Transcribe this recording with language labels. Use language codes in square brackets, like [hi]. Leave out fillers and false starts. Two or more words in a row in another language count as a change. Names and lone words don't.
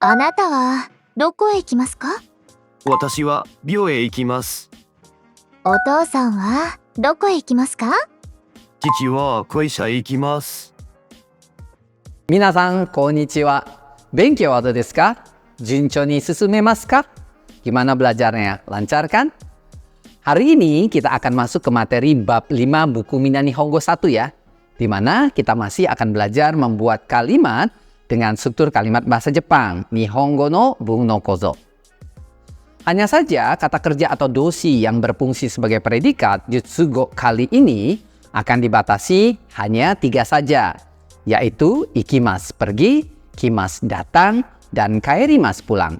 [ja] あなたはどこへ行きますか？私は寮へ行きます。お父さんはどこへ行きますか？父は会社へ行きます。皆さん、こんにちは。勉強はどうですか？順調に進めますか? [id] Gimana belajarnya? Lancar kan? Hari ini kita akan masuk ke materi bab 5 buku Mina Nihongo 1 ya, di mana kita masih akan belajar membuat kalimat dengan struktur kalimat bahasa Jepang, [ja] 日本語の文の構造. [id] Hanya saja kata kerja atau doshi yang berfungsi sebagai predikat jutsugo kali ini akan dibatasi hanya 3 saja, yaitu ikimasu pergi, kimasu datang, dan kaerimasu pulang.